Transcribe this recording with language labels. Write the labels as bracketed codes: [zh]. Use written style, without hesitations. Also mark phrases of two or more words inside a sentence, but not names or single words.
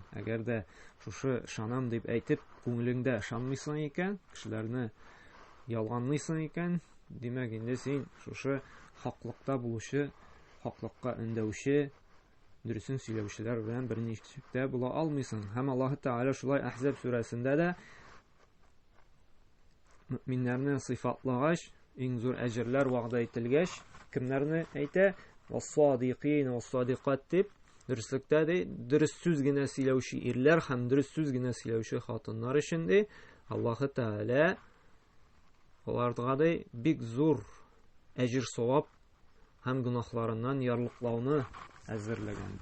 [tt] Әгәр дә шушы ышанам дип әйтеп, күңелеңдә ышанмыйсың икән, кешеләрне ялганлыйсың икән, димәк инде син шушы хаклыкта булучы, хаклыкка өндәүче, дөресен сөйләүчеләр белән берничектә була алмыйсың. Һәм Аллаһ Тәгалә шулай Әхзаб сүрәсендә дә мөэминнәрне сыйфатлагач, иң зур әҗерләр вәгъдә ителгәч, кемнәрне әйтә? [ar] والصادقين والصادقات [tt] дип, дөреслекдә ди, дөрес сүз генә сөйләүче ирләр һәм дөрес сүз генә сөйләүче хатыннар өчен ди, Аллаһ Тәгалә аларга ди бик зур әҗр-савап һәм гөнаһларыннан ярлыклауны әзерләгән.